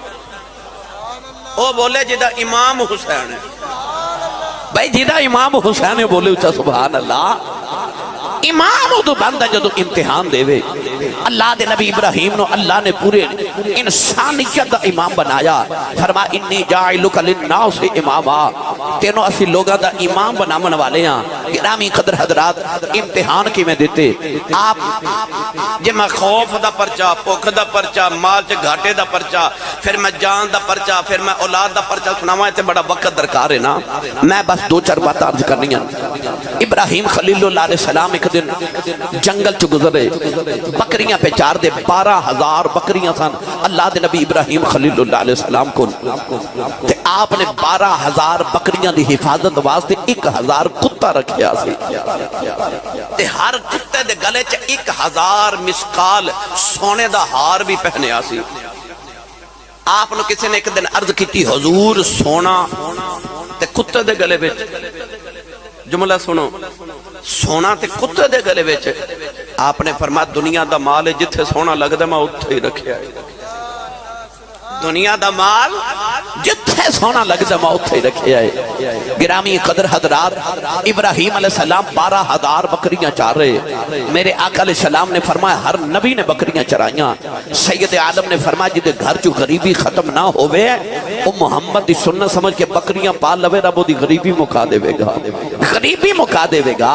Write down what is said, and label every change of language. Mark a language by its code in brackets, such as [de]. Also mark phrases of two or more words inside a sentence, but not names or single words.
[pa] او بولے جدا امام حسین ہے بھائی، جدا امام حسین ہے بولے اچھا [ar] سبحان اللہ. [pa] امام ادو بندہ جدو امتحان دے وے. اللہ دے نبی ابراہیم نو اللہ نے پورے انسانیت دا امام بنایا. فرما [ar] انی جاعلک للناس اماما، [pa] تینوں اسی لوگاں دا امام بنامن والے ہاں. گرامی قدر حضرات، امتحان کی میں دیتے آپ جے میں خوف دا پرچا، پوکھ دا پرچا، مال چ گھاٹے دا پرچا، پھر میں جان دا پرچا، پھر میں اولاد دا پرچا سناواں تے بڑا وقت درکار ہے نا. میں بس دو چار باتاں عرض کرنی ہیں. ابراہیم خلیل اللہ [ar] علیہ السلام [pa] ایک دن جنگل چ گزرے، بکریاں پہ چار دے 12,000 بکریاں سن اللہ دے نبی ابراہیم خلیل اللہ [ar] علیہ السلام [pa] کو. تے آپ نے 12,000 بکریاں دی حفاظت واسطے 1,000 کتا رکھیا سی. تے ہر کتے دے گلے چ 1,000 مسکال سونے دا ہار بھی پہنیا سی. آپ نے کسی نے ایک دن عرض کی حضور سونا تے کتے دے گلے وچ، جملہ سنو، سونا تے کتے دے گلے وچ. آپ نے فرمایا دنیا دا مال ہے جتھے سونا لگدا میں اتھے ہی رکھیا ہے. دنیا دا مال جتھے سونا لگدا میں اتھے ہی رکھیا ہے. گرامی قدر حضرات، ابراہیم [ar] علیہ السلام [pa] 12,000 بکریاں چار رہے. میرے آقا [ar] علیہ السلام [pa] نے فرمایا ہر نبی نے بکریاں چرائیاں. سید عالم نے فرمایا جدے گھر چو غریبی ختم نہ ہوئے وہ محمد دی سنت سمجھ کے بکریاں پال لوے رب دی غریبی مکا دے گا، غریبی مکا دے گا.